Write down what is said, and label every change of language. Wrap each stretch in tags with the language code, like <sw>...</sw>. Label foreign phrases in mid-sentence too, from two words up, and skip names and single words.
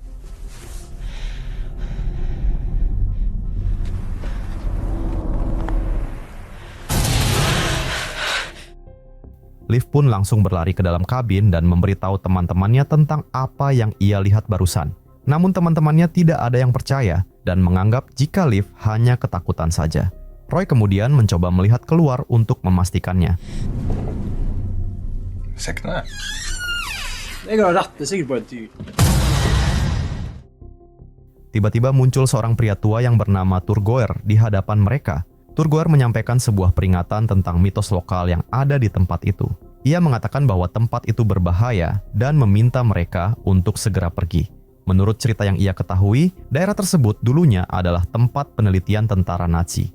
<id>Liv pun langsung berlari ke dalam kabin dan memberitahu teman-temannya tentang apa yang ia lihat barusan. Namun teman-temannya tidak ada yang percaya dan menganggap jika Liv hanya ketakutan saja. Roy kemudian mencoba melihat keluar untuk memastikannya.</id> <no>Jeg har rett, det er sikkert bare et dyr.</no> <id>tiba-tiba muncul seorang pria tua yang bernama Thurgoer di hadapan mereka. Thurgoer menyampaikan sebuah peringatan tentang mitos lokal yang ada di tempat itu. Ia mengatakan bahwa tempat itu berbahaya dan meminta mereka untuk segera pergi. Menurut cerita yang ia ketahui, daerah tersebut dulunya adalah tempat penelitian tentara Nazi.</id>